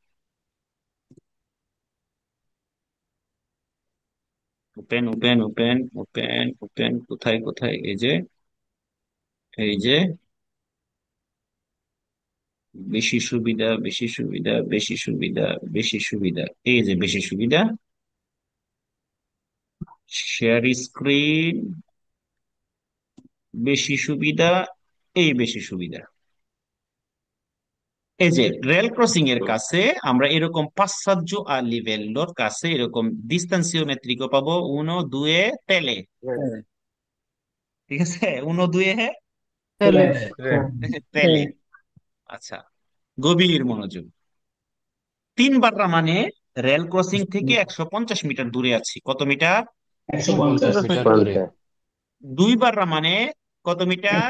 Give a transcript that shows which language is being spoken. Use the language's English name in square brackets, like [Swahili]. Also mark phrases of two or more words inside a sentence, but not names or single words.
[Bangla] ওপেন ওপেন ওপেন ওপেন ওপেন, কোথায় কোথায়, এই যে বেশি সুবিধা, বেশি সুবিধা, বেশি সুবিধা, বেশি সুবিধা, এই যে বেশি সুবিধা, [English] share screen, [Bangla] বেশি সুবিধা, এই বেশি সুবিধা। এই যে [English] rail crossing [Bangla] এর কাছে আমরা এরকম [Italian] passaggio a livello [Bangla] র কাছে এরকম distanziometrico পাবো, [Italian] uno due tele, [Bangla] ঠিক আছে? [Italian] uno due [Bangla] তাহলে tele। আচ্ছা, গভীর মনোযোগ। 3 বাররা মানে [English] rail crossing [Bangla] থেকে 150 মিটার দূরে আছি, কত মিটার? 150 মিটার দূরে। 2 বাররা মানে কত মিটার?